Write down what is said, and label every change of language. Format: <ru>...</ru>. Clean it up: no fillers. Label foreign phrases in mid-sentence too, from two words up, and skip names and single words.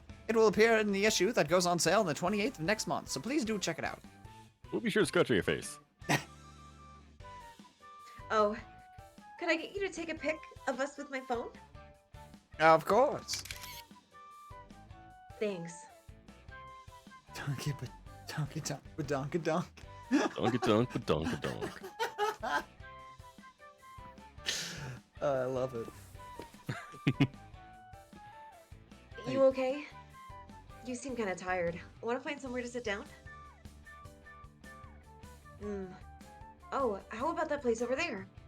<en>It will appear in the issue that goes on sale on the 28th of next month, so please do check it out. We'll be sure to scratch on your face. Oh, could I get you to take a pic of us with my phone? Of course. Thanks. Donkey, but donkey, donk, but donk, donk. Donka donk, but donka donk. I love it. You okay? You seem kind of tired. Want to find somewhere to sit down? Oh, how about that place over there?</en>